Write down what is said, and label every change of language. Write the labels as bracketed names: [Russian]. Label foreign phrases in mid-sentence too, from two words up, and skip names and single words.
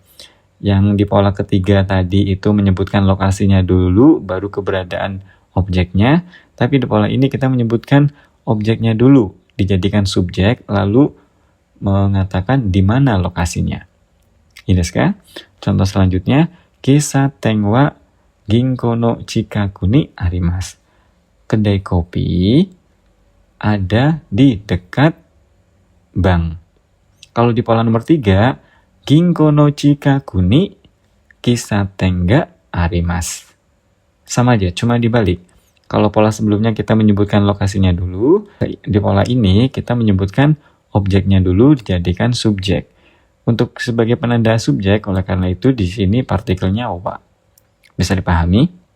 [Indonesian] Yang di pola ketiga tadi itu menyebutkan lokasinya dulu, baru keberadaan objeknya. Tapi di pola ini kita menyebutkan objeknya dulu, dijadikan subjek, lalu mengatakan di mana lokasinya. Ini desu? Contoh selanjutnya, [Japanese] 喫茶店は銀行の近くにあります. [Indonesian] Kedai kopi ada di dekat bank. Kalau di pola nomor 3, [Japanese] 銀行の近くに喫茶店があります. [Indonesian] Sama aja, cuma dibalik. Kalau pola sebelumnya kita menyebutkan lokasinya dulu, di pola ini kita menyebutkan objeknya dulu dijadikan subjek. Untuk sebagai penanda subjek, oleh karena itu di sini partikelnya wa. Bisa dipahami?